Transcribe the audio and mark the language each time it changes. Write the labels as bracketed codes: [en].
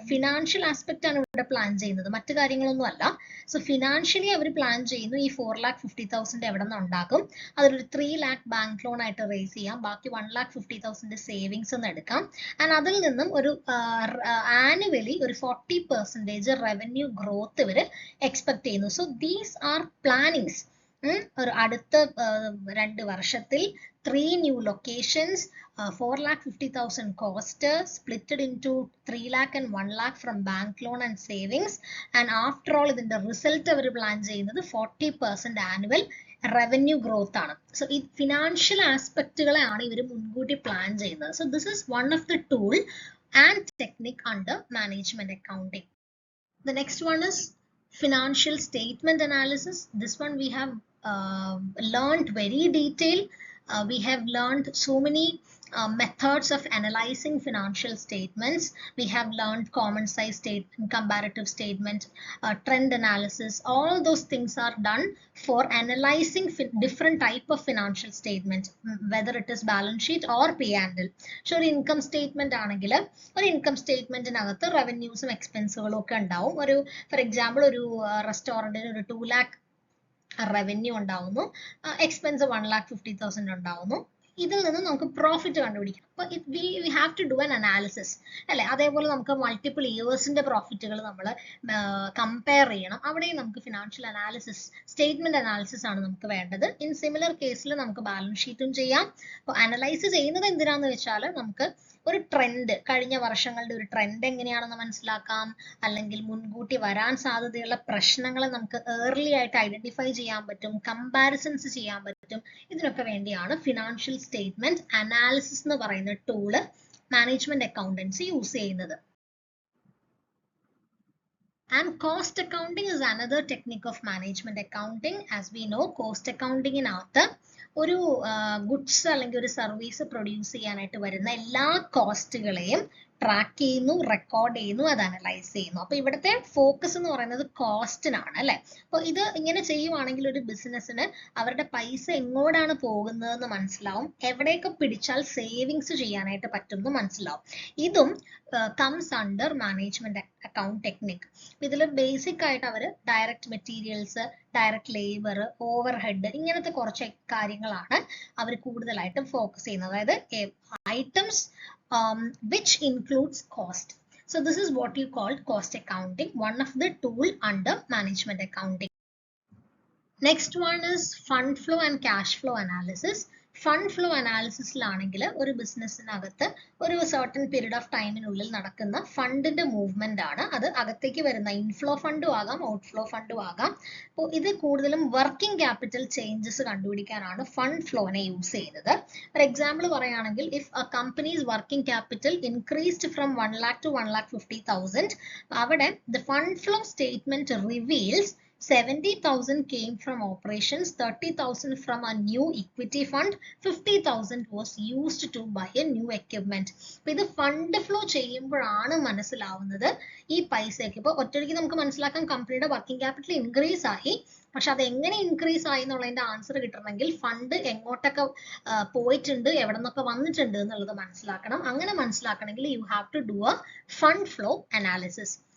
[ml] Financial aspect ആണ് ഇവിടെ plan ചെയ്യുന്നത്, മറ്റു കാര്യങ്ങളൊന്നും അല്ല. സോ ഫിനാൻഷ്യലി അവർ പ്ലാൻ ചെയ്യുന്നു ഈ 450,000 എവിടെ നിന്ന് ഉണ്ടാക്കും, അതിലൊരു 3 lakh ബാങ്ക് ലോൺ ആയിട്ട് റേസ് ചെയ്യാം, ബാക്കി 150,000 സേവിങ്സ് എന്ന് എടുക്കാം. ആൻഡ് അതിൽ നിന്നും ഒരു ആനുവലി ഒരു 40% റവന്യൂ ഗ്രോത്ത് ഇവർ എക്സ്പെക്ട് ചെയ്യുന്നു. [en] So these are plannings. [ml] ഒരു അടുത്ത 2 വർഷത്തിൽ [en] 3 new locations, 450,000 cost, splitted into 3 lakh and 1 lakh from bank loan and savings. And after all, [ml] ഇതിന്റെ റിസൾട്ട് അവർ പ്ലാൻ ചെയ്യുന്നത് 40% ആനുവൽ റവന്യൂ ഗ്രോത്ത് ആണ്. സോ ഈ ഫിനാൻഷ്യൽ ആസ്പെക്റ്റുകളെയാണ് ഇവർ മുൻകൂട്ടി പ്ലാൻ ചെയ്യുന്നത്. [en] So this is one of the tool and technique under management accounting. The next one is financial statement analysis. This one we have learned very detailed. We have learned so many methods of analyzing financial statements. We have learned common size statement, comparative statement, trend analysis. All those things are done for analyzing different type of financial statement, whether it is balance sheet or P&L. [ml] So ഒരു income statement ആണെങ്കിൽ ഒരു income statementനകത്ത് റവന്യൂസും എക്സ്പെൻസുകളും ഒക്കെ ഉണ്ടാവും. ഒരു for example ഒരു റെസ്റ്റോറൻറ്റിന് ഒരു 2 lakh revenue ഉണ്ടാവുന്നു, expense 1,50,000 ഉണ്ടാവുന്നു. ഇതിൽ നിന്ന് നമുക്ക് പ്രോഫിറ്റ് കണ്ടുപിടിക്കാം. അപ്പൊ [en] we have to do an analysis [ml] അല്ലെ. അതേപോലെ നമുക്ക് മൾട്ടിപ്പിൾ ഇയേഴ്സിന്റെ പ്രോഫിറ്റുകൾ നമ്മൾ കമ്പയർ ചെയ്യണം. അവിടെയും നമുക്ക് ഫിനാൻഷ്യൽ അനാലിസിസ്, സ്റ്റേറ്റ്മെന്റ് അനാലിസിസ് ആണ് നമുക്ക് വേണ്ടത്. ഇൻ സിമിലർ കേസിൽ നമുക്ക് ബാലൻസ് ഷീറ്റും ചെയ്യാം. അപ്പോൾ അനലൈസ് ചെയ്യുന്നത് എന്തിനാന്ന് വെച്ചാൽ നമുക്ക് ഒരു ട്രെൻഡ്, കഴിഞ്ഞ വർഷങ്ങളുടെ ഒരു ട്രെൻഡ് എങ്ങനെയാണെന്ന് മനസ്സിലാക്കാം, അല്ലെങ്കിൽ മുൻകൂട്ടി വരാൻ സാധ്യതയുള്ള പ്രശ്നങ്ങളെ നമുക്ക് ഏർലി ആയിട്ട് ഐഡന്റിഫൈ ചെയ്യാൻ പറ്റും, കമ്പാരിസൺസ് ചെയ്യാൻ പറ്റും. ഇതിനൊക്കെ വേണ്ടിയാണ് ഫിനാൻഷ്യൽ സ്റ്റേറ്റ്മെന്റ് അനാലിസിസ് എന്ന് പറയുന്ന ടൂള് മാനേജ്മെന്റ് അക്കൗണ്ടൻസി യൂസ് ചെയ്യുന്നത്. [en] And cost accounting is another technique of management accounting. As we know, cost accounting in [ml] ഒരു ഗുഡ്സ് അല്ലെങ്കിൽ ഒരു സർവീസ് പ്രൊഡ്യൂസ് ചെയ്യാനായിട്ട് വരുന്ന എല്ലാ കോസ്റ്റുകളെയും ട്രാക്ക് ചെയ്യുന്നു, റെക്കോർഡ് ചെയ്യുന്നു, അത് അനലൈസ് ചെയ്യുന്നു. അപ്പൊ ഇവിടുത്തെ ഫോക്കസ് എന്ന് പറയുന്നത് കോസ്റ്റിനാണ് അല്ലെ. അപ്പൊ ഇത് ഇങ്ങനെ ചെയ്യുവാണെങ്കിൽ ഒരു ബിസിനസ്സിന് അവരുടെ പൈസ എങ്ങോട്ടാണ് പോകുന്നതെന്ന് മനസ്സിലാവും, എവിടെയൊക്കെ പിടിച്ചാൽ സേവിങ്സ് ചെയ്യാനായിട്ട് പറ്റും എന്ന് മനസ്സിലാവും. [en] ഇതും comes under management account technique. [ml] ഇതിൽ ബേസിക് ആയിട്ട് അവർ direct materials, direct labour, over head, ഇങ്ങനത്തെ കുറച്ച് കാര്യങ്ങളാണ് അവർ കൂടുതലായിട്ടും ഫോക്കസ് ചെയ്യുന്നത്. [en] അതായത് items which includes cost. So this is what you call cost accounting, one of the tool under management accounting. Next one is fund flow and cash flow analysis. [ml] Fund flow അനാലിസിസിലാണെങ്കിൽ ഒരു ബിസിനസ്സിനകത്ത് ഒരു certain period of ടൈമിനുള്ളിൽ നടക്കുന്ന ഫണ്ടിന്റെ movement ആണ്. അത് അകത്തേക്ക് വരുന്ന inflow ഫണ്ടും ആകാം, ഔട്ട്ഫ്ലോ ഫണ്ടും ആകാം. അപ്പോൾ ഇത് കൂടുതലും working capital changes കണ്ടുപിടിക്കാനാണ് fund ഫ്ലോനെ use ചെയ്യുന്നത്. [en] For example പറയുകയാണെങ്കിൽ if a company's working capital increased from 1 lakh to 1,50,000, അവിടെ the fund flow statement reveals 70,000 came from operations, 30,000 from a new equity fund, 50,000 was used to buy a new equipment. [ml] അപ്പോൾ ഇത് fund flow ചെയ്യുമ്പോഴാണ് മനസ്സിലാവുന്നത് ഈ പൈസയ്ക്ക്. ഇപ്പോൾ ഒറ്റയ്ക്ക് നമുക്ക് മനസ്സിലാക്കാം കമ്പനിയുടെ വർക്കിംഗ് ക്യാപിറ്റൽ ഇൻക്രീസ് ആയി, പക്ഷെ അത് എങ്ങനെ ഇൻക്രീസ് ആയി എന്നുള്ളതിന്റെ ആൻസർ കിട്ടണമെങ്കിൽ ഫണ്ട് എങ്ങോട്ടൊക്കെ പോയിട്ടുണ്ട്, എവിടെ നിന്നൊക്കെ വന്നിട്ടുണ്ട് എന്നുള്ളത് മനസ്സിലാക്കണം. അങ്ങനെ മനസ്സിലാക്കണമെങ്കിൽ [en] You have to do a fund flow analysis.